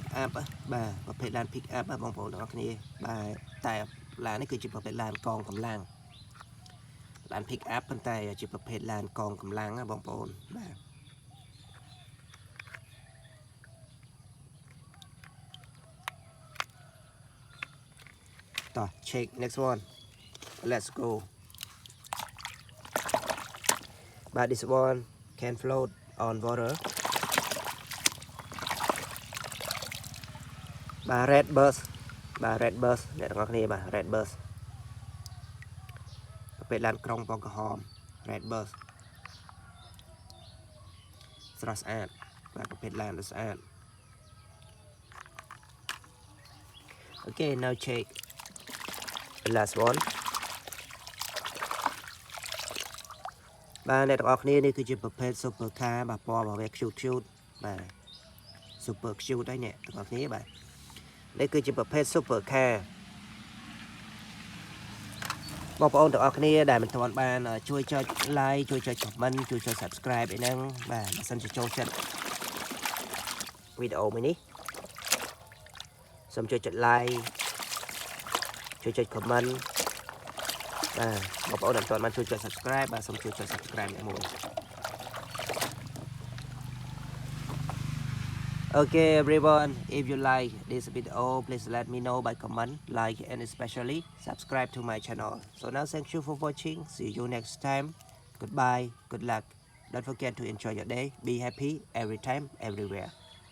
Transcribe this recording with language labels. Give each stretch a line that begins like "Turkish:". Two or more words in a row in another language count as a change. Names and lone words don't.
Khmer: up បាទប្រភេទឡាន
English: pick up
Khmer: បងប្អូនទាំងអស់គ្នាបាទតែឡាននេះគឺជាប្រភេទឡានកងកម្លាំងឡាន
English: pick up
Khmer: ប៉ុន្តែជាប្រភេទឡានកងកម្លាំងណាបងប្អូនបាទ
English: តោះ check next one let's go បាទ this one can float on water បាទ red bus បាទ red bus
Khmer: អ្នកទាំងអស់គ្នាបាទ
English: red bus
Khmer: ប្រភេទឡានក្រុងពណ៌ក្រហម
English: red bus
Khmer: ស្រស់ស្អាតបាទប្រភេទឡានស្អាត
English: Okay now check the last one
Khmer: បាទអ្នកទាំងអស់គ្នានេះគឺជាប្រភេទ
English: super car
Khmer: បាទពណ៌របស់វា cute បាទ
English: super cute
Khmer: ហើយអ្នកទាំងអស់គ្នាបាទនេះគឺជាប្រភេទ
English: super car
Khmer: បងប្អូនទាំងអស់គ្នាដែលមិនទាន់បានជួយចុច like ជួយចុច comment ជួយចុច subscribe អីហ្នឹងបាទបើសិនជាចូលចិត្តវីដេអូមួយនេះសូមជួយចុច like ជួយចុច comment បាទបងប្អូនដែលមិនទាន់បានជួយចុច subscribe បាទសូមជួយចុច subscribe នេះមួយ
English: Okay everyone, if you like this video, please let me know by comment, like and especially subscribe to my channel. So now thank you for watching. See you next time. Goodbye, good luck. Don't forget to enjoy your day. Be happy every time, everywhere.